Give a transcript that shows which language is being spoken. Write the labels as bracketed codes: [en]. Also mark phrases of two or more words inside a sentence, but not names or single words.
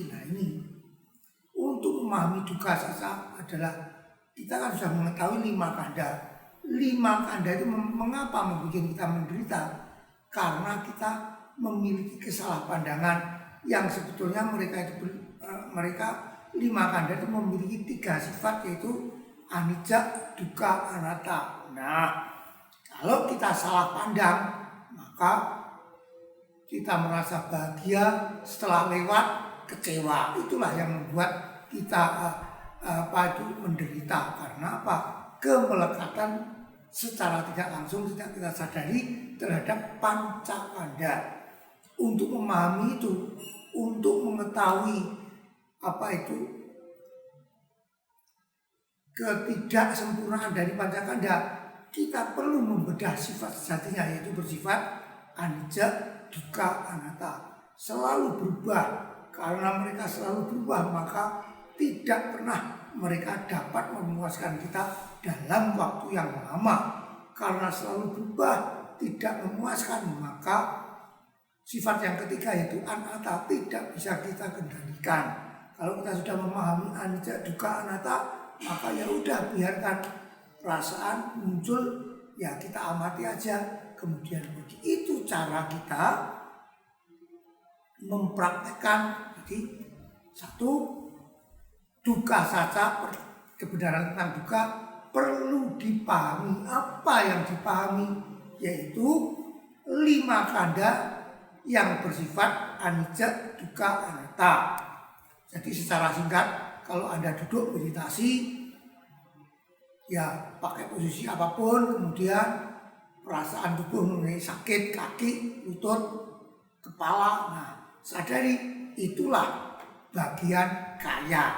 [id] Nah ini, untuk memahami [pi] duka saca [id] adalah kita kan sudah mengetahui 5 kanda. 5 kanda itu mengapa membuat kita menderita? Karena kita memiliki kesalahpandangan yang sebetulnya mereka 5 kanda itu memiliki 3 sifat, yaitu [pi] anicca, dukkha, anatta. [id] Nah, kalau kita salah pandang, maka kita merasa bahagia, setelah lewat kecewa. Itulah yang membuat kita menderita. Karena apa? Kemelekatan secara tidak langsung tidak kita sadari terhadap pancakanda. Untuk memahami itu, untuk mengetahui apa itu ketidaksempurnaan dari pancakanda, kita perlu membedah sifat sejatinya, yaitu bersifat [pi] anicca, dukkha, anatta. [id] Selalu berubah. Karena mereka selalu berubah, maka tidak pernah mereka dapat memuaskan kita dalam waktu yang lama. Karena selalu berubah, tidak memuaskan, maka sifat yang ketiga yaitu anatta tidak bisa kita kendalikan. Kalau kita sudah memahami [pi] anicca, dukkha, anatta, [id] maka ya udah, biarkan perasaan muncul, ya kita amati aja, kemudian pergi. Itu cara kita mempraktekkan. Jadi satu, [pi] duka saca, [id] kebenaran tentang duka perlu dipahami. Apa yang dipahami? Yaitu 5 kanda yang bersifat [pi] anicca, dukkha, anatta. [id] Jadi secara singkat, kalau Anda duduk meditasi, ya pakai posisi apapun, kemudian perasaan tubuh mulai sakit, kaki, lutut, kepala. Nah, sadari itulah bagian kaya.